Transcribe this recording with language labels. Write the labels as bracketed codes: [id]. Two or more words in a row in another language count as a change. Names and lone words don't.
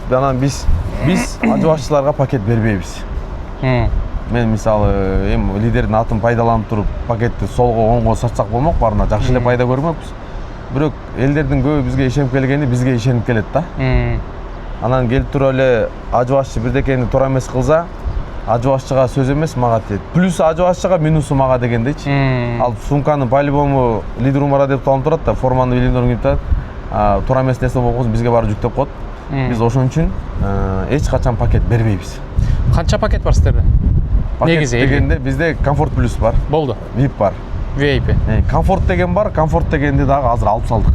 [ky] Анан биз ажыбашчыларга пакет бербейбиз. Мен мисалы эми лидердин атын пайдаланып туруп пакетти солго оңго сатсак болмок, баарына жакшы эле пайда көрмөкпүз. Бирок элдердин көбү бизге ишенип келгени бизге ишенип келет да. Анан келип туруп эле ажыбашчы бирдекени туура эмес кылса, ажыбашчыга сөз эмес мага тиет. Плюсу ажыбашчыга, минусу мага дегендейчи. Ал сумканы по-любому лидер умара деп таанып турат да, форманы билимдерин кип турат. Туура эмес нерсе болсо бизге баары жүктөп коет. Биз ошон үчүн эч качан пакет бербейбиз. Канча пакет бар сиздерде? Негизи дегенде бизде комфорт плюс бар. Болду. VIP бар. VIP. Комфорт деген бар, комфорт дегенди дагы азыр алып салдык.